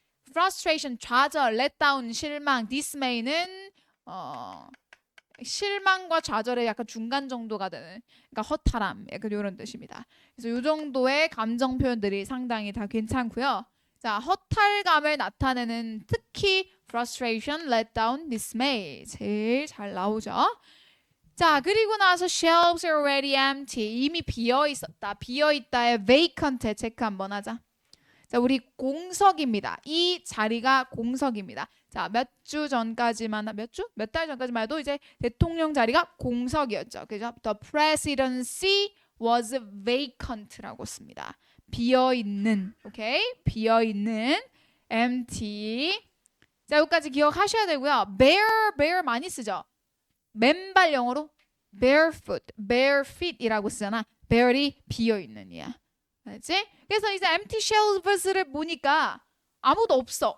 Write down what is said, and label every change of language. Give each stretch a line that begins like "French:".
Korean: frustration, 좌절, letdown, 실망, dismay는 실망과 좌절의 약간 중간 정도가 되는, 그러니까 허탈함, 약간 이런 뜻입니다. 그래서 이 정도의 감정 표현들이 상당히 다 괜찮고요. 자, 허탈감을 나타내는 특히 frustration, letdown, dismay 제일 잘 나오죠.
English: 자, 그리고 나서 shelves are already empty.
Korean: 이미 비어 있었다. 비어 있다의 vacant에 체크 한번 하자. 자, 우리 공석입니다. 이 자리가 공석입니다. 자, 몇 주 전까지만, 몇 달 전까지만 해도 이제 대통령 자리가 공석이었죠. 그죠?
English: The presidency was vacant 라고 씁니다.
Korean: 비어 있는, 오케이? 비어 있는, empty. 자, 여기까지 기억하셔야 되고요. bare 많이 쓰죠. 맨발 영어로 barefoot, bare feet 이라고 쓰잖아. bare이 비어 있는 이야. 알지? 그래서 이제 empty shelves를 보니까 아무도 없어.